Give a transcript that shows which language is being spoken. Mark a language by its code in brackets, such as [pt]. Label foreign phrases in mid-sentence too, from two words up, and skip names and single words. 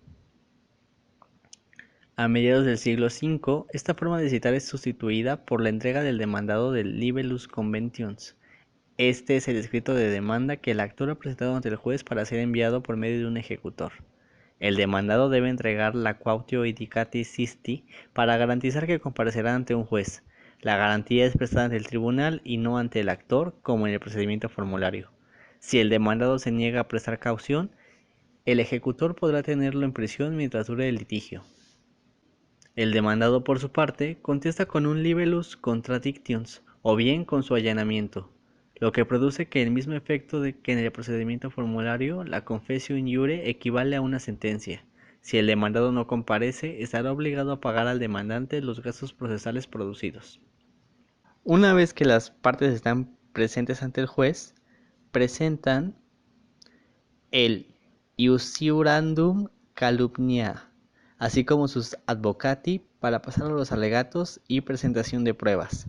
[es] A mediados del siglo V, esta forma de citar es sustituida por la entrega del demandado del [la] libellus conventions. [es] Este es el escrito de demanda que el actor ha presentado ante el juez para ser enviado por medio de un ejecutor. El demandado debe entregar la [la] quautio edicati sisti [es] para garantizar que comparecerá ante un juez. La garantía es prestada ante el tribunal y no ante el actor, como en el procedimiento formulario. Si el demandado se niega a prestar caución, el ejecutor podrá tenerlo en prisión mientras dure el litigio. El demandado, por su parte, contesta con un [la] libellus contradictions [es] o bien con su allanamiento, lo que produce que el mismo efecto de que en el procedimiento formulario, la [la] confessio in iure [es] equivale a una sentencia. Si el demandado no comparece, estará obligado a pagar al demandante los gastos procesales producidos. Una vez que las partes están presentes ante el juez, presentan el [la] iusurandum calumnia, [es] así como sus advocati para pasar a los alegatos y presentación de pruebas.